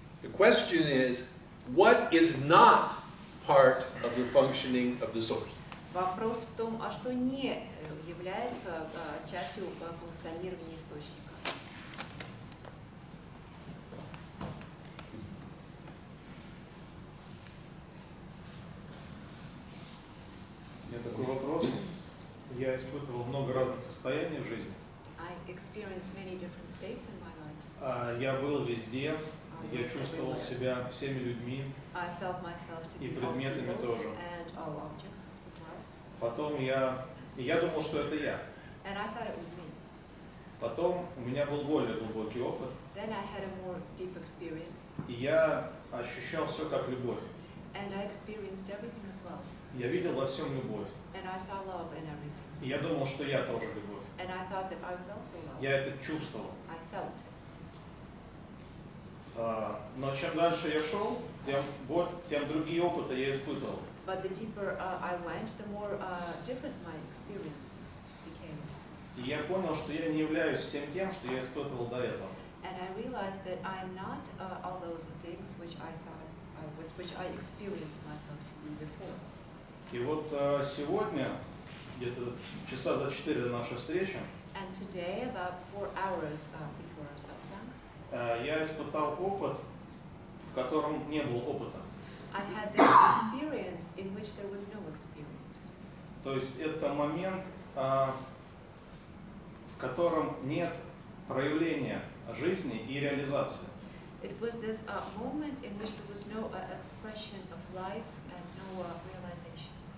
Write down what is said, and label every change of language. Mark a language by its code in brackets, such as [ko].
[en] The question is, what is not part of the functioning of the source? [ru] Вопрос в том, а что не является частью функционирования источника. У меня такой вопрос. Я испытывал много разных состояний в жизни. [en] I experienced many different states in my life. [ru] Я был везде, я чувствовал себя всеми людьми, [en] I felt myself to [ru] и [en] be all [ru] предметами [en] people [ru] тоже. [en] and all objects as well. [ru] Потом я думал, что это я. [en] And I thought it was me. [ru] Потом у меня был более глубокий опыт, [en] Then I had a more deep experience. [ru] и я ощущал все как любовь. [en] And I experienced everything as love. [ru] Я видел во всем любовь. [en] And I saw love in everything. [ru] И я думал, что я тоже любовь. [en] And I thought that I was also love. [ru] Я это чувствовал. [en] I felt it. [ru] Но чем дальше я шел, тем другие опыты я испытывал. [en] But the deeper I went, the more different my experiences became. [ru] И я понял, что я не являюсь всем тем, что я испытывал до этого. [en] And I realized that I'm not all those things which I thought I was, which I experienced myself to be before. [ru] И вот сегодня, где-то часа за 4 до нашей встречи, [en] And today, about 4 hours before our satsang, [ru] я испытал опыт, в котором не было опыта. [en] I had this experience in which there was no experience. [ru] То есть это момент, в котором нет проявления жизни и реализации. [en] It was this moment in which there was no expression of life and no realization.